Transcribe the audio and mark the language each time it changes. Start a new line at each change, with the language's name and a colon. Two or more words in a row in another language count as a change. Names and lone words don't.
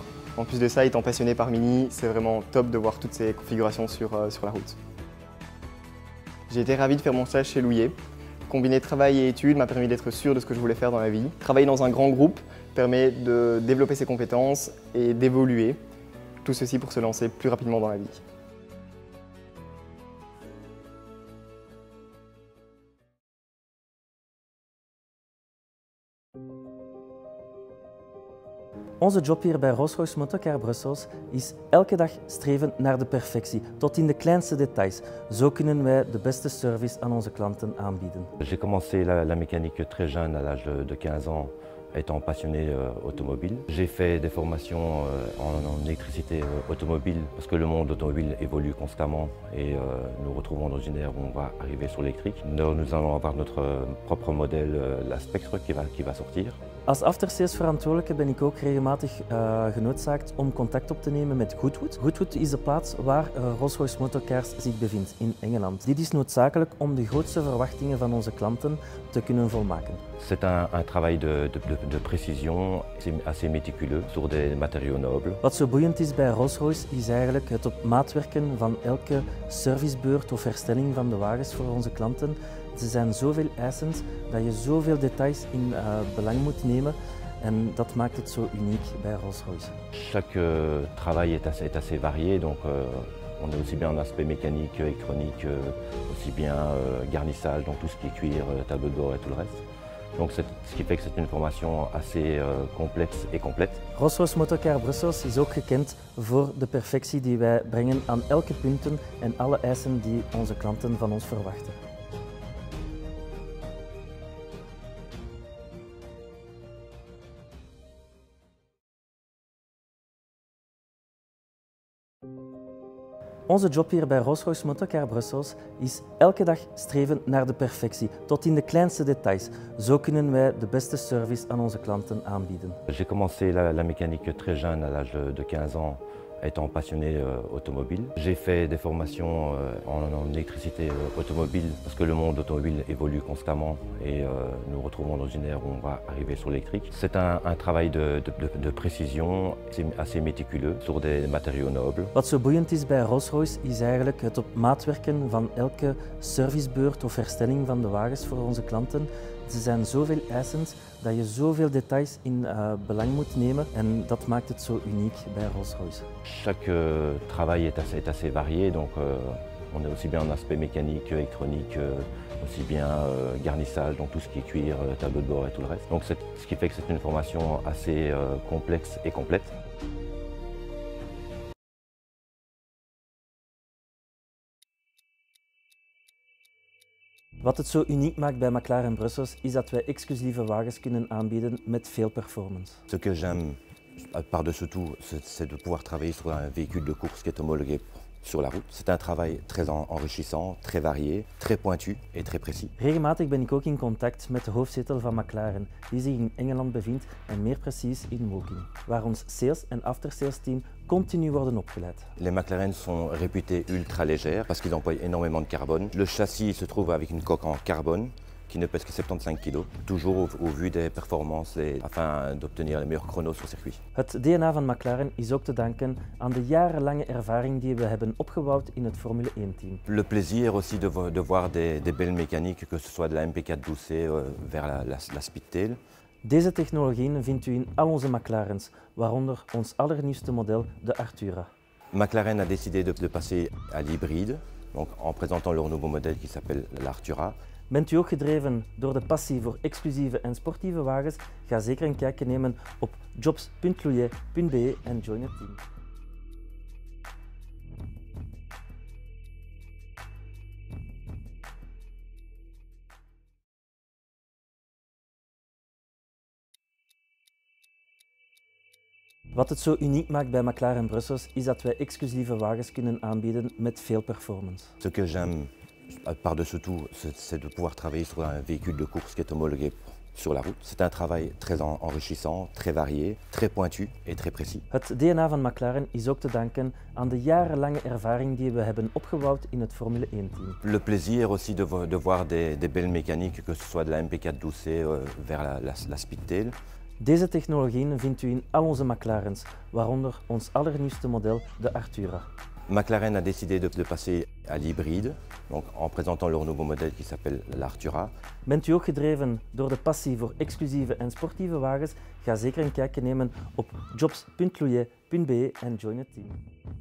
French: En plus de ça, étant passionné par Mini, c'est vraiment top de voir toutes ces configurations sur la route. J'ai été ravi de faire mon stage chez Loeje. Combiner travail et études m'a permis d'être sûr de ce que je voulais faire dans la vie. Travailler dans un grand groupe permet de développer ses compétences et d'évoluer. Tout ceci pour se lancer plus rapidement dans la vie.
Dutch: Onze job hier bij Rolls-Royce Motorcar Brussels is elke dag streven naar de perfectie, tot in de kleinste details. Zo kunnen wij de beste service aan onze klanten aanbieden.
French: J'ai commencé la mécanique très jeune, à l'âge de 15 ans, étant passionné automobile. J'ai fait des formations en électricité automobile parce que le monde automobile évolue constamment et nous retrouvons dans une ère où on va arriver sur l'électrique. Nous allons avoir notre propre modèle, la Spectre, qui va sortir.
Dutch: Als aftersales-verantwoordelijke ben ik ook regelmatig genoodzaakt om contact op te nemen met Goodwood. Goodwood is de plaats waar Rolls-Royce Motorcars zich bevindt in Engeland. Dit is noodzakelijk om de grootste verwachtingen van onze klanten te kunnen volmaken.
French: C'est un travail de précision, assez méticuleux, sur des matériaux nobles.
Dutch: Wat zo boeiend is bij Rolls-Royce is eigenlijk het op maat werken van elke servicebeurt of herstelling van de wagens voor onze klanten. Ze zijn zoveel eisend dat je zoveel details in belang moet nemen en dat maakt het zo uniek bij Rolls-Royce.
French: Chaque travail est assez varié, donc on est aussi bien en aspect mécanique, électronique, aussi bien garnissage, donc tout ce qui est cuir, tableau de bord et tout le reste. Donc ce qui fait que c'est une formation assez complexe et complète.
Dutch: Rolls-Royce Motorcar Brussels is ook gekend voor de perfectie die wij brengen aan elke punten en alle eisen die onze klanten van ons verwachten. Onze job hier bij Rolls-Royce Motorcar Brussels is elke dag streven naar de perfectie, tot in de kleinste details. Zo kunnen wij de beste service aan onze klanten aanbieden.
French: J'ai commencé la mécanique très jeune, à l'âge de 15 ans, étant passionné automobile. J'ai fait des formations en électricité automobile parce que le monde automobile évolue constamment et nous retrouvons dans une ère où on va arriver sur l'électrique. C'est un travail de précision, assez méticuleux, sur des matériaux nobles.
Dutch: Wat zo boeiend is bij Rolls-Royce is eigenlijk het op maat werken van elke servicebeurt of herstelling van de wagens voor onze klanten. Ze zijn zoveel eisend dat je zoveel details in belang moet nemen en dat maakt het zo uniek bij Rolls-Royce.
French: Chaque travail est assez varié, donc On est aussi bien en aspect mécanique, électronique, aussi bien garnissage, donc tout ce qui est cuir, tableau de bord et tout le reste. Donc ce qui fait que c'est une formation assez complexe et complète.
Dutch: Wat het zo uniek maakt bij McLaren Brussels is dat wij exclusieve wagens kunnen aanbieden met veel performance.
French: Ce que j'aime par-dessus tout, c'est de pouvoir travailler sur un véhicule de course qui est homologué sur la route. C'est un travail très enrichissant, très varié, très pointu et très précis.
Dutch: Regelmatig ben ik ook in contact met de hoofdzetel van McLaren, die zich in Engeland bevindt en meer precies in Woking, waar ons sales- en aftersales team continu worden opgeleid.
French: Les McLaren sont réputés ultra légères parce qu'ils emploient énormément de carbone. Le châssis se trouve avec une coque en carbone qui ne pèse que 75 kg, toujours au vu des performances afin d'obtenir les meilleurs chronos sur circuit.
Dutch: Het DNA van McLaren is ook te danken aan de jarenlange ervaring die we hebben opgebouwd in het Formule 1-team.
French: Le plaisir aussi de voir des belles mécaniques, que ce soit de la MP412C vers la Speedtail.
Dutch: Deze technologieën vindt u in al onze McLarens, waaronder ons allernieuwste model, de Artura.
French: McLaren a décidé de passer à l'hybride, donc en présentant leur nouveau modèle qui s'appelle l'Artura.
Dutch: Bent u ook gedreven door de passie voor exclusieve en sportieve wagens? Ga zeker een kijkje nemen op jobs.louillet.be en join het team. Wat het zo uniek maakt bij McLaren Brussels is dat wij exclusieve wagens kunnen aanbieden met veel performance.
French: Ce que j'aime par-dessus tout, c'est de pouvoir travailler sur un véhicule de course qui est homologué sur la route. C'est un travail très enrichissant, très varié, très pointu et très précis.
Dutch: Het DNA van McLaren is ook te danken aan de jarenlange ervaring die we hebben opgebouwd in het Formule 1-team.
French: Le plaisir aussi de voir des belles mécaniques, que ce soit de la MP412C vers la Speedtail.
Dutch: Deze technologieën vindt u in al onze McLarens, waaronder ons allernieuwste model, de Artura.
French: McLaren a décidé de passer à l'hybride, donc en présentant leur nouveau modèle qui s'appelle l'Artura.
Dutch: Bent u ook gedreven door de passie voor exclusieve en sportieve wagens? Ga zeker een kijkje nemen op jobs.louillet.be en join het team.